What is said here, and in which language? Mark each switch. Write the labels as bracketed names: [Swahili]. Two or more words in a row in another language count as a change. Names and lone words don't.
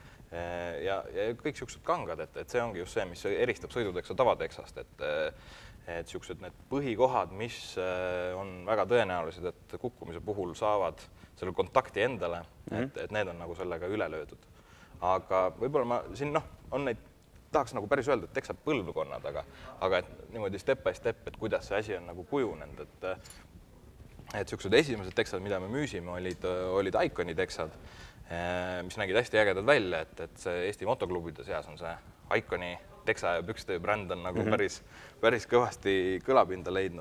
[Estonian] Ja kõik siuksed kangad, et see ongi just see, mis eristab sõiduteksa tavateksast, et siuksed need põhikohad, mis on väga tõenäolised, et kukkumise puhul saavad selle kontakti endale, et need on nagu sellega üle löödud. Aga võib-olla ma siin on neid, tahaks nagu päris öelda, et teksad põlvkonnad, aga et niimoodi [English] step by step, [Estonian] et kuidas see asi on nagu kujunenud, et siuksed esimesed teksad, mida me müüsime, olid Iconi teksad, mis nägid hästi ägedad välja, et see Eesti motoklubide seas on see Iconi teksa ja pükstöö bränd on nagu päris kõvasti kõlapinda leidnud.